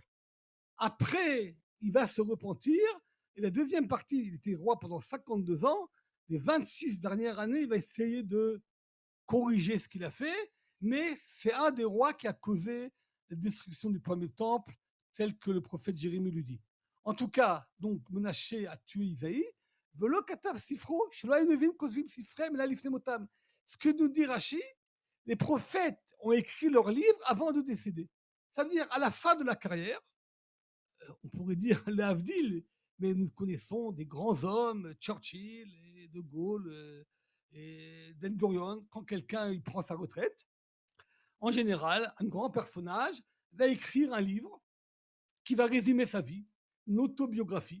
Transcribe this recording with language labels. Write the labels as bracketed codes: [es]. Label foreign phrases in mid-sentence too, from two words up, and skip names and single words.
[fr] Après, il va se repentir, et la deuxième partie, il était roi pendant 52 ans, les 26 dernières années, il va essayer de corriger ce qu'il a fait, mais c'est un des rois qui a causé la destruction du premier temple, tel que le prophète Jérémie lui dit. En tout cas, donc, Menaché a tué Isaïe. [he] ולא כתב ספרו, שלא היינו כוזבים ספרם לא לפני מותם. [fr] Ce que nous dit Rashi, les prophètes ont écrit leurs livres avant de décéder. Ça veut dire à la fin de la carrière, on pourrait dire les Havdil, mais nous connaissons des grands hommes, Churchill, et De Gaulle, et Ben Gurion, quand quelqu'un il prend sa retraite, en général, un grand personnage va écrire un livre qui va résumer sa vie, une autobiographie.